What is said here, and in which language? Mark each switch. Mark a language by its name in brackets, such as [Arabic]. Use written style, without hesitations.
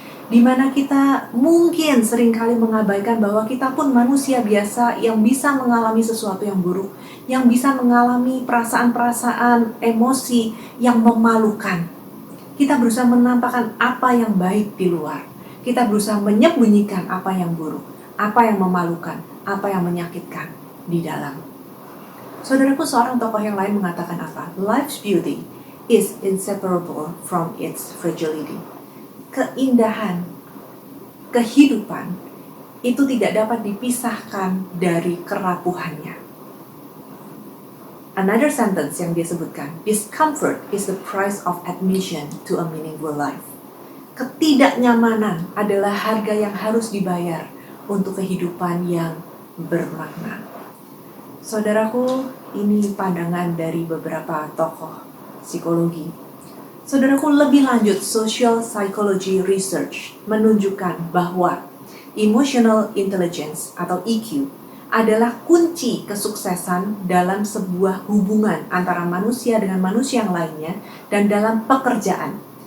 [Indonesian] Dimana kita mungkin seringkali mengabaikan bahwa kita pun manusia biasa yang bisa mengalami sesuatu yang buruk, yang bisa mengalami perasaan-perasaan, emosi yang memalukan. Kita berusaha menampakkan apa yang baik di luar. Kita berusaha menyembunyikan apa yang buruk, apa yang memalukan, apa yang menyakitkan di dalam. Saudaraku, seorang tokoh yang lain mengatakan apa? [English] Life's beauty is inseparable from its fragility. [Indonesian] Keindahan kehidupan itu tidak dapat dipisahkan dari kerapuhannya. [English] Another sentence [Indonesian] yang dia sebutkan, [English] discomfort is the price of admission to a meaningful life. [Indonesian] Ketidaknyamanan adalah harga yang harus dibayar untuk kehidupan yang bermakna. Saudaraku, ini pandangan dari beberapa tokoh psikologi. Saudaraku, lebih lanjut, social psychology research menunjukkan bahwa emotional intelligence atau EQ adalah kunci kesuksesan dalam sebuah hubungan antara manusia dengan manusia yang lainnya dan dalam pekerjaan.